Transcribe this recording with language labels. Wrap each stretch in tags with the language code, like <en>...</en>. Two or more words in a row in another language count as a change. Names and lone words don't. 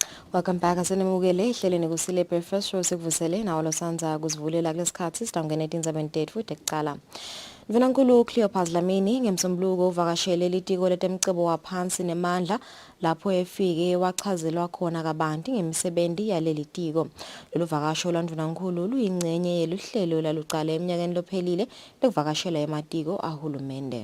<en>Welcome back.</en> <ss>Asenimukele ihleleni Kusile Breakfast Show sikuvusele nawo losanza kuzivulela kulesikhathi sidangene 1978 futhi ekucala. Mvunankulu Cleopas Dlamini ngemsombuluko uvakashele litiko letemcebo waphansi nemandla lapho efike wachazelwa khona kabanti ngemisebenzi yaleli tiko. Lolu vakasho lwandvunankulu luyingcenye yeluhlelo laluqala eminyakeni lophelile lokuvakashela ematiko ahulumende.</ss>